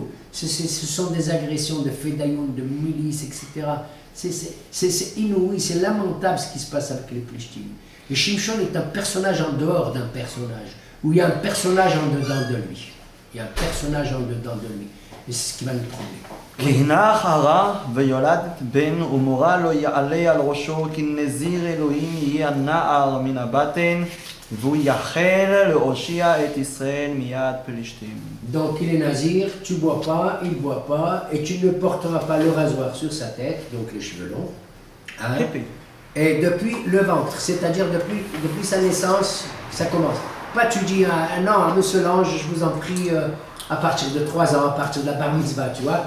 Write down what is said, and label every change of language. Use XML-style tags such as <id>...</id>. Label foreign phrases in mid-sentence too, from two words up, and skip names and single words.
<fr>Ce sont des agressions de Fedayoun, de milices, etc. C'est inouï, c'est lamentable ce qui se passe avec les Plishtim. Et Shimshon est un personnage en dehors d'un personnage, où il y a un personnage en dedans de lui. Il y a un personnage en dedans de lui. Et c'est ce qui va nous troubler.</fr> <he>כי הנח הרע ויולד בן ומורה לא יעלה על ראשו כי נזיר אלוהים יהיה הנער מן הבטן והוא יחל להושיע את ישראל מיד פלישתים.</he> <fr>Donc il est nazir, tu bois pas, il boit pas, et tu ne porteras pas le rasoir sur sa tête, donc les cheveux longs. Hein? Et depuis le ventre, c'est-à-dire depuis sa naissance, ça commence. Pas tu dis, non, monsieur l'ange, je vous en prie, à partir de 3 ans, à partir de la</fr> <he>בר מצוה,</he> <fr>tu vois.</fr>